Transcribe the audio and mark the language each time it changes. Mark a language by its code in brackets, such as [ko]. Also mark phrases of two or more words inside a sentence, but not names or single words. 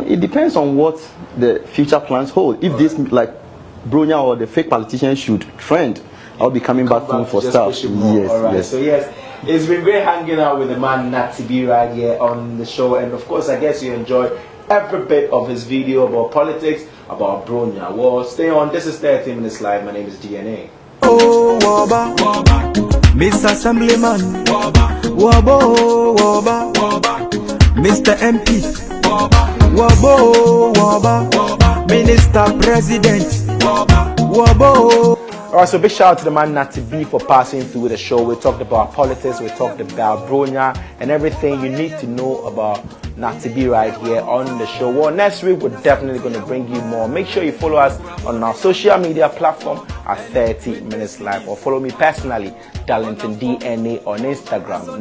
[en] It depends on what the future plans hold. If this, like Bronya or the Fake Politician should trend, I'll be coming back soon for stuff. Yes, all right. yes. So yes, it's been great hanging out with the man Natty Bee right here on the show, and of course, I guess you enjoyed every bit of his video about politics, about Bronya. Well, stay on. This is 30 Minutes Live. My name is DNA. Oh, Waba, Miss Assemblyman, Wabo, Waba, Mr. MP, Wabo, Waba, Minister President, Wabo. Alright, so big shout out to the man Natty Bee for passing through the show. We talked about politics, we talked about Bronya, and everything you need to know about Natty Bee right here on the show. Well, next week we're definitely going to bring you more. Make sure you follow us on our social media platform at 30 Minutes Live, or follow me personally, Darlington DNA on Instagram.